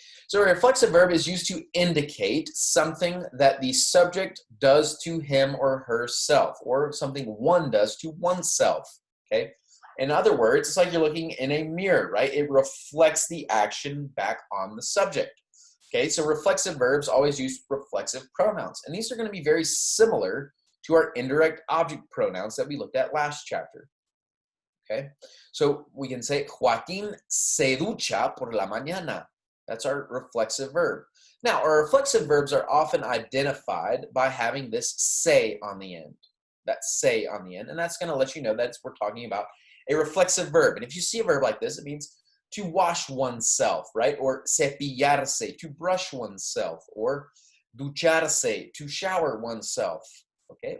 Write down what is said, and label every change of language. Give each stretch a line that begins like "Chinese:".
English: So a reflexive verb is used to indicate something that the subject does to him or herself, or something one does to oneself, okay? In other words, it's like you're looking in a mirror, right? It reflects the action back on the subject. Okay, so reflexive verbs always use reflexive pronouns, and these are going to be very similar to our indirect object pronouns that we looked at last chapter. Okay, so we can say
Spanish: Joaquín se ducha por la mañana.
English: That's our reflexive verb. Now, our reflexive verbs are often identified by having this se on the end. That se on the end, and that's going to let you know that we're talking about a reflexive verb. And if you see a verb like this, it means to wash oneself, right? Or cepillarse, to brush oneself, or ducharse, to shower oneself, okay?